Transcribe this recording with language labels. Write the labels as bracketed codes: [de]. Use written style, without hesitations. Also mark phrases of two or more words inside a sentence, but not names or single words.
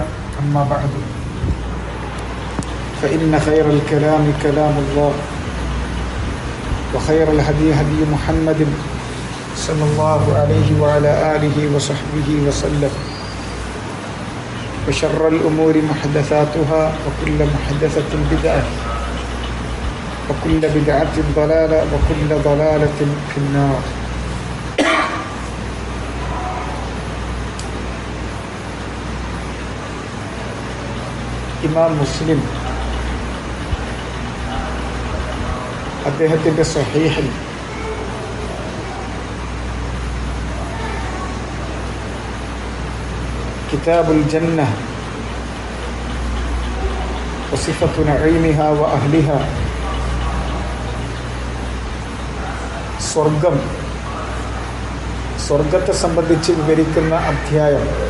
[ar] أما بعد، فإن خير الكلام كلام الله، وخير الهدي هدي محمد صلى الله عليه وعلى آله وصحبه وسلم، وشر الأمور محدثاتها، وكل محدثة بدعة، وكل بدعة ضلالة، وكل ضلالة في النار. [ml] ഇമാം മുസ്ലിം അദ്ദേഹത്തിൻ്റെ സ്വഹീഹിൽ കിതാബുൽ ജന്ന വസിഫത്തു നഈമിഹ വഅഹ്ലിഹ, സ്വർഗത്തെ സംബന്ധിച്ച് വിവരിക്കുന്ന അധ്യായം.